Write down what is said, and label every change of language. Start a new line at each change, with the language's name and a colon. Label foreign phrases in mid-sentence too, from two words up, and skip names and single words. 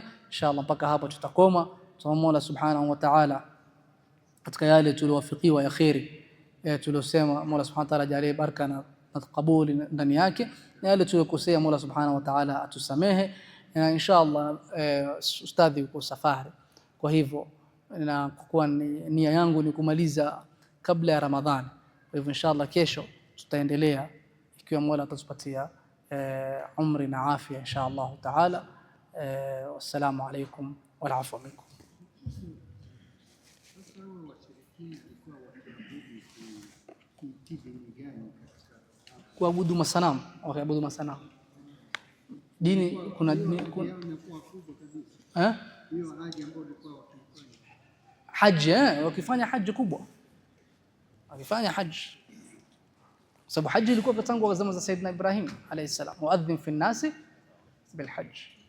Swahili: Inshallah mpaka hapa tutakoma. Tuombe Mola
Arabic: سبحانه وتعالى
Swahili: katika yale tuliowafikiwa ya khairi tuliosema, Mola
Arabic: سبحانه وتعالى
Swahili: ajalie baraka na kabuli ndani yake, na yale tuliokosea Mola
Arabic: سبحانه وتعالى
Swahili: atusamehe. Na inshallah ustadhi uko safari, kwa hivyo na kwa nia yangu ni kumaliza kabla ya Ramadhani. Kwa hivyo inshallah kesho tutaendelea ikiwa Mola atatupatia umri na afya
Arabic: إن شاء الله تعالى. والسلام عليكم والعفو منكم.
Swahili: Kuabudu masanamu, wakiabudu masanamu dini, kuna dini hiyo haji ambayo ilikuwa haji, wakifanya haji kubwa, wakifanya haji, sababu haji ilikuwa tangu zama za Sayyidina Ibrahim
Arabic: عليه السلام, مؤذن في الناس بالحج.